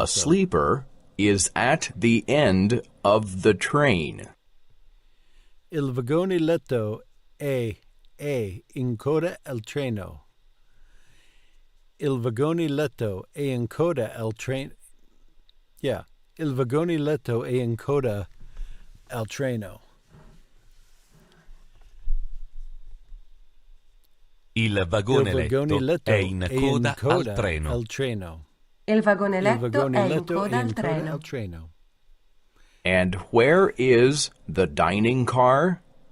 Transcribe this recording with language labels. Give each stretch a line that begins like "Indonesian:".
English: The sleeper is at the end of the train.
Italian: Il vagone letto è in coda al treno. Il vagone letto è in coda al treno. Yeah, il vagone letto è in coda al treno. Il vagone letto è in coda al treno. al treno. Il vagone Il letto vagone è in letto coda è al in coda treno. al treno.
English: And where is the dining car?